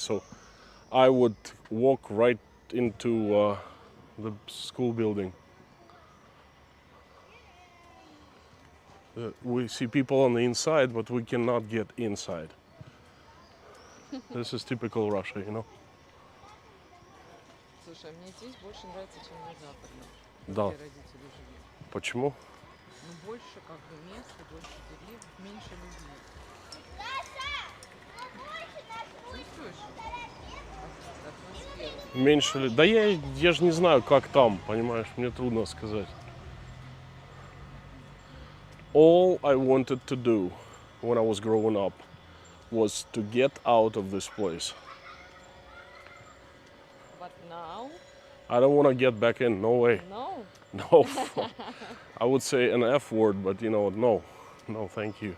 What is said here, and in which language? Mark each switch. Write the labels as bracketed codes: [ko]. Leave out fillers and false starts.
[en] So I would walk right into the school building. We see people on the inside, but we cannot get inside. This is typical Russia, you know. [ru] Слушай, мне здесь больше нравится, чем на западном, Да. где родители живут. Почему? Ну, больше как бы места, больше деревьев, меньше людей. Чувствуешь атмосферу? Меньше ли? Да я же не знаю, как там, понимаешь, мне трудно сказать. [en] All I wanted to do when I was growing up was to get out of this place. But now, I don't want to get back in, no way. no. No, I would say an F word, but you know, no. No, thank you.